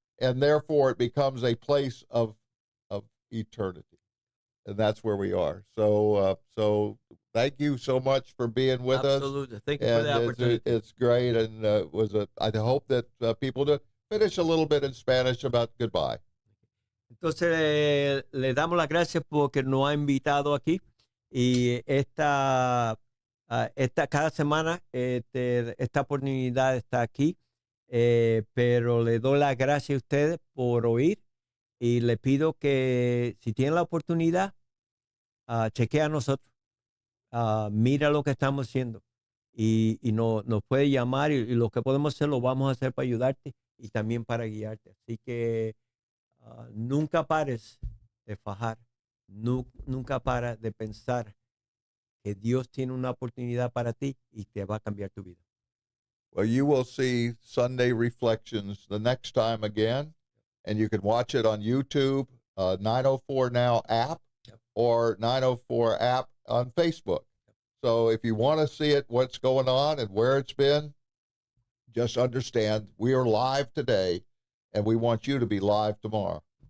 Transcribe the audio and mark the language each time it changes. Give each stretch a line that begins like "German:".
English: And therefore it becomes a place of eternity. And that's where we are. So thank you so much for being with us. Absolutely. Thank you for the opportunity. It's great. And I hope that people to finish a little bit in Spanish about goodbye.
Spanish: Entonces le damos las gracias porque nos ha invitado aquí, y esta cada semana esta oportunidad está aquí, pero le doy las gracias a ustedes por oír, y le pido que si tienen la oportunidad, chequea a nosotros, mira lo que estamos haciendo, y nos puede llamar, y lo que podemos hacer lo vamos a hacer para ayudarte y también para guiarte. Así que nunca pares de fajar, nunca pares de pensar que Dios tiene una oportunidad para ti y te va a cambiar tu vida.
English: Well, you will see Sunday Reflections the next time again, and you can watch it on YouTube, 904 Now app, or 904 app on Facebook. So if you want to see it, what's going on and where it's been, just understand we are live today, and we want you to be live tomorrow.